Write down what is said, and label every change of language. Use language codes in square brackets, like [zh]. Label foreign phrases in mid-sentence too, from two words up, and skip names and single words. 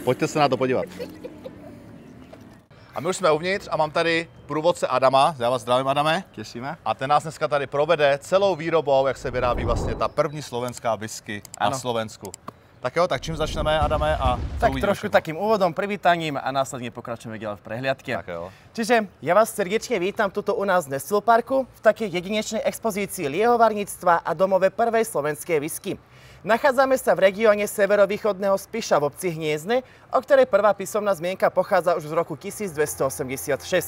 [cs] Pojďte se na to podívat. A my už jsme uvnitř a mám tady průvodce Adama. Já vás zdravím, Adame. Těšíme. A ten nás dneska tady provede celou výrobou, jak se vyrábí vlastně ta první slovenská whisky na Slovensku. Tak jo, tak čím začneme, Adame? [sk] A tak trošku takým úvodom, privítaním a následne pokračujeme ďalej v prehliadke. [cs] Tak jo. [sk] Čiže ja vás srdečne vítam tuto u nás v Nestville Parku v takej jedinečnej expozícii liehovarníctva a domove prvej slovenskej whisky. Nachádzame sa v regióne severovýchodného Spiša v obci Hniezdne, o ktorej prvá písomná zmienka pochádza už z roku 1286.